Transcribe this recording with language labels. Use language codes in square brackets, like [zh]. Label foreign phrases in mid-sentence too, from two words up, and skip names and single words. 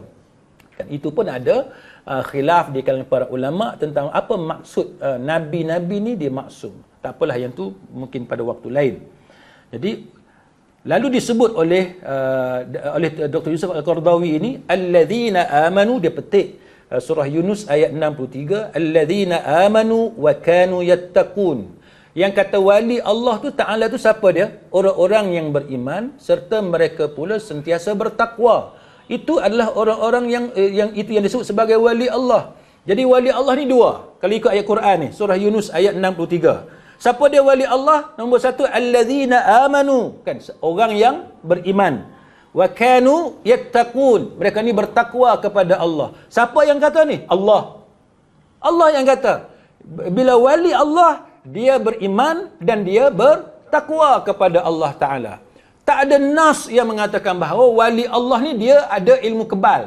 [ms] Kan, itu pun ada khilaf di kalangan para ulama tentang apa maksud nabi-nabi ni dia maksum. Tak apalah, yang tu mungkin pada waktu lain. Jadi lalu disebut oleh Dr. Yusuf Al-Qaradawi ini, [ar] الذين آمنوا, [ms] dia petik surah Yunus ayat 63, [ar] الذين آمنوا وكانوا يتقون. [ms] Yang kata wali Allah tu Ta'ala tu siapa dia? Orang-orang yang beriman serta mereka pula sentiasa bertakwa. Itu adalah orang-orang yang itu yang disebut sebagai wali Allah. Jadi wali Allah ni 2. Kalau ikut ayat Quran ni, surah Yunus ayat 63. Siapa dia wali Allah? Nombor 1, [ar] الذين آمنوا, [ms] kan, orang yang beriman. [ar] وكانوا يتقون, [ms] mereka ni bertakwa kepada Allah. Siapa yang kata ni? Allah. Allah yang kata. Bila wali Allah, dia beriman dan dia bertakwa kepada Allah Ta'ala. Tak ada nas yang mengatakan bahawa wali Allah ni dia ada ilmu kebal.